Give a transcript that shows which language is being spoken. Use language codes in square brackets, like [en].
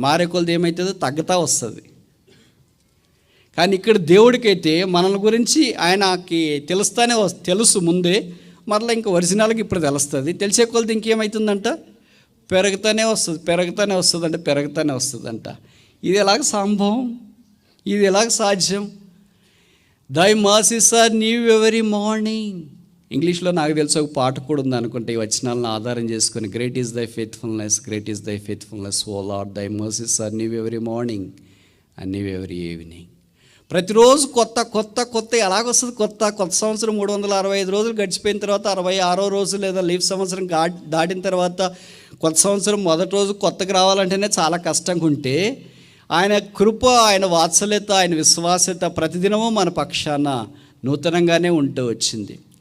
[te] మారే కొలది ఏమవుతుందో తగ్గుతా వస్తుంది. కానీ ఇక్కడ దేవుడికైతే మనల గురించి ఆయనకి తెలుసు ముందే, మరలా ఇంకా ఒరిజినల్గా ఇప్పుడు తెలుస్తుంది. తెలిసే కొలది ఇంకేమవుతుందంట, పెరుగుతూనే వస్తుందంట. ఇది ఎలాగ సంభవం? ఇది ఎలాగ సాధ్యం? [en] Thy mercies are new every morning. [te] ఇంగ్లీష్లో నాకు తెలిసి ఒక పాట కూడా ఉంది అనుకుంటే, ఈ వచనాలను ఆధారం చేసుకొని, [en] Great is thy faithfulness, great is thy faithfulness, O Lord thy mercies are new every morning and new every evening. [te] ప్రతిరోజు కొత్త కొత్త కొత్త ఎలాగొస్తుంది? కొత్త సంవత్సరం 365 రోజులు గడిచిపోయిన తర్వాత 66వ రోజు లేదా లీవ్ సంవత్సరం దాటిన తర్వాత కొత్త సంవత్సరం మొదటి రోజు కొత్తగా రావాలంటేనే చాలా కష్టంగా ఉంటే, ఆయన కృప, ఆయన వాత్సల్యత, ఆయన విశ్వాస్యత ప్రతిదినము మన పక్షాన నూతనంగానే ఉంటూ వచ్చింది.